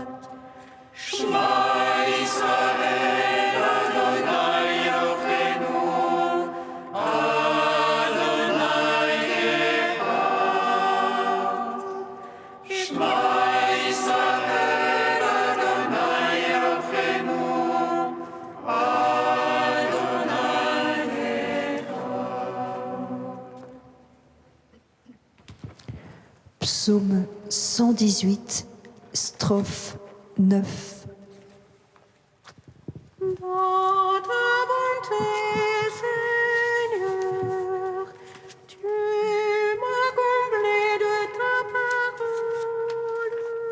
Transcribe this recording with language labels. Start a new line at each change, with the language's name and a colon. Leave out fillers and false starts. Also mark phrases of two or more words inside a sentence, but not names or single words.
Hebrew: שמע ישראל, אדוני אלוהינו, אדוני אחד. שמע ישראל, אדוני אלוהינו, אדוני אחד.
French: Psaume 118, strophe 9. Dans ta bonté, Seigneur, tu m'as comblé de ta parole.